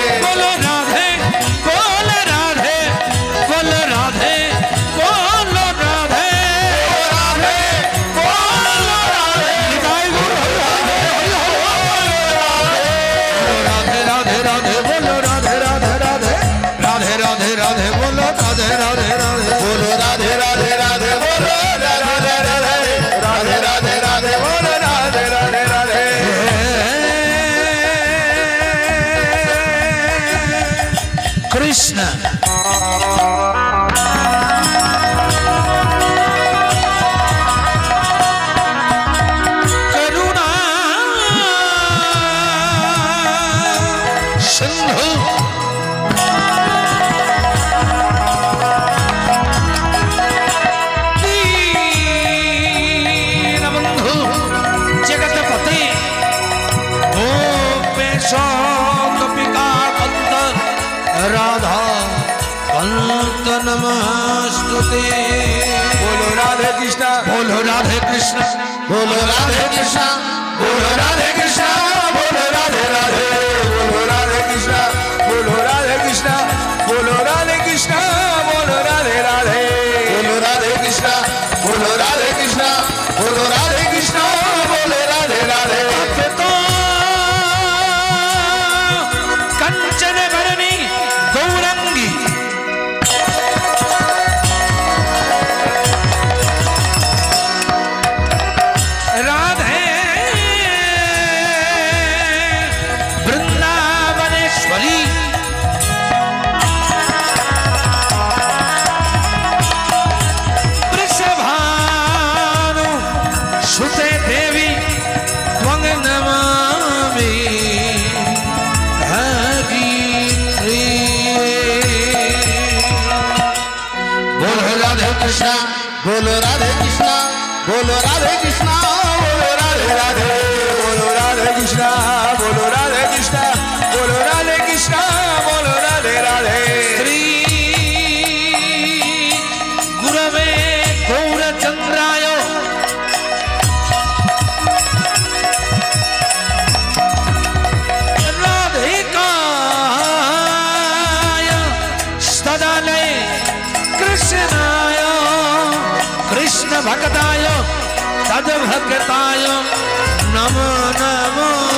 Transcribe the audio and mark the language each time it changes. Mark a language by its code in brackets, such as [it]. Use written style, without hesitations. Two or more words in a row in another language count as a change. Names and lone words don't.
[hi] बोलो राधे बोल राधे बोल राधे बोल राधे राधे राधे राधे बोलो राधे राधे राधे राधे राधे राधे बोलो राधे राधे राधे बोलो राधे राधे राधे बोलो राधे राधे राधे राधे राधे बोलो राधे राधे राधे [sa] कृष्ण करुणा सिंधु दीनबंधु जगतपते गोपेश गोपिका कंत राधा कंत नमस्तुते [hi] बोलो राधे कृष्णा बोलो राधे कृष्ण बोलो राधे कृष्णा बोलो राधे कृष्णा बोलो राधे राधे बोलो राधे कृष्णा बोलो राधे कृष्णा बोलो राधे कृष्णा बोलो राधे राधे बोलो राधे कृष्णा बोलो राधे कृष्णा बोलो राधे कृष्णा बोलो राधे राधे [sa] तो कंचन भरणी गौरंगी राधे वृंदावनेश्वरी वृषभानु सुते देवी त्वं नमामि [hi] बोलो राधे कृष्णा बोलो राधे कृष्णा बोलो राधे कृष्णा बोलो राधे राधे बोलो राधे कृष्णा बोलो राधे कृष्णा बोलो राधे कृष्णा बोलो राधे राधे श्री गुरवे गौरचंद्राय राधिकाय सदालय कृष्णाय कृष्ण भक्ताय तद्भक्ताय नमो नमो